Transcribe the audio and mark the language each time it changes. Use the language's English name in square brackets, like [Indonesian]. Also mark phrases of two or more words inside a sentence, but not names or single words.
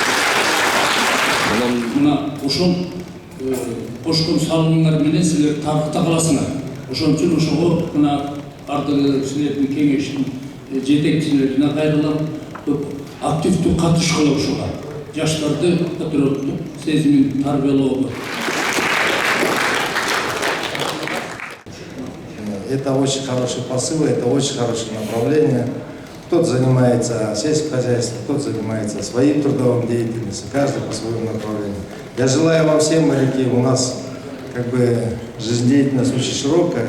[Kyrgyz] Мына ошол кошкон салымыңар менен силер тарыхта каласыңар. Ошон үчүн ошого мына ардагерлердин кеңешинин жетекчилерине кайрылам, активдүү катышкыла ушуга. Жаштарды патриоттук сезимин тарбиялоого. [Russian] Это очень хороший посыл, это очень хорошее направление. Кто-то занимается сельским хозяйством, кто-то занимается своим трудовым деятельностью, каждый по своему направлению. Я желаю вам всем, моряки, у нас жизнедеятельность очень широкая.